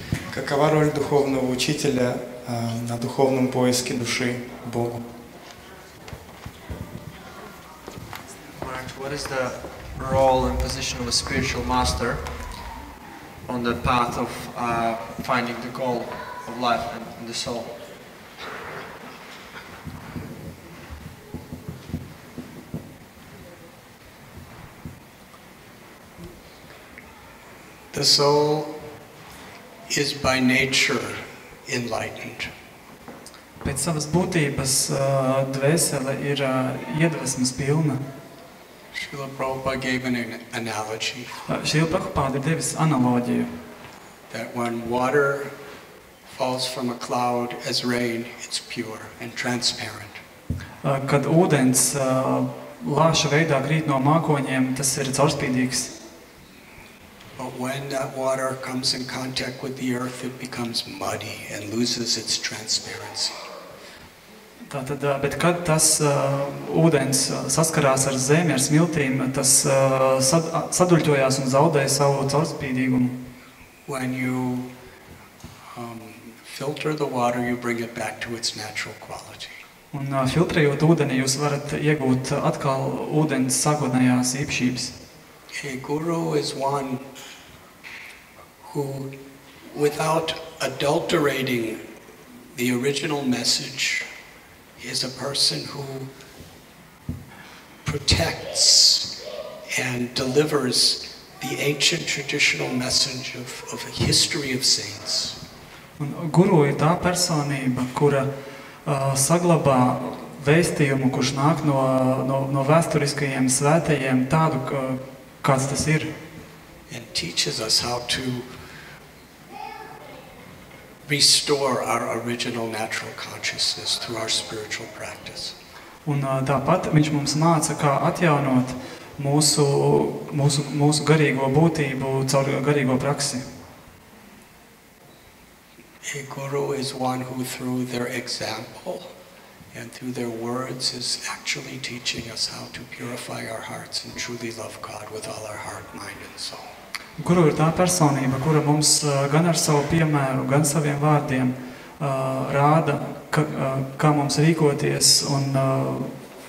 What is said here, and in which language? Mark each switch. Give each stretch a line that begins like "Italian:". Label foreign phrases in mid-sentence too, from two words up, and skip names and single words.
Russian: Какова роль духовного учителя на духовном поиске души Богу?
English: What is the role and position of a spiritual master on the path of finding the goal of life and the soul? The soul is by nature enlightened.
Latvian: Pēc savas būtības dvēsele ir iedvesmas pilna.
English: Srila Prabhupada gave an analogy.
Latvian: Šrila Prabhupada ir devis analoģiju.
English: That when water falls from a cloud as rain, it's pure and transparent.
Latvian: Kad ūdens lāša veidā krīt no mākoņiem, tas ir caurspīdīgs.
English: But when that water comes in contact with the earth, it becomes muddy and loses its transparency.
Latvian: Tātad, bet kad tas ūdens saskarās ar zemi, ar smiltīm, tas saduļķojās un zaudē savu caurspīdīgumu.
English: When you filter the water, you bring it back to its natural quality.
Latvian: Un filtrējot ūdeni, jūs varat iegūt atkal ūdens sākotnējās īpašības.
English: A guru is one who, without adulterating the original message, is a person who protects and delivers the ancient traditional message of a history of saints.
Latvian: Un guru ir tā personība, kura saglabā vēstījumu, kurš nāk no vēsturiskajiem svētajiem tādu, kāds tas ir.
English: And teaches us how to restore our original natural consciousness through our spiritual practice.
Latvian: Un tāpat viņš mums māca, kā atjaunot mūsu garīgo būtību caur garīgo praksi.
English: A guru is one who, through their example and through their words, is actually teaching us how to purify our hearts and truly love God with all our heart, mind, and soul.
Latvian: Guru ir tā personība, kura mums gan ar savu piemēru, gan saviem vārdiem rāda, kā mums rīkoties un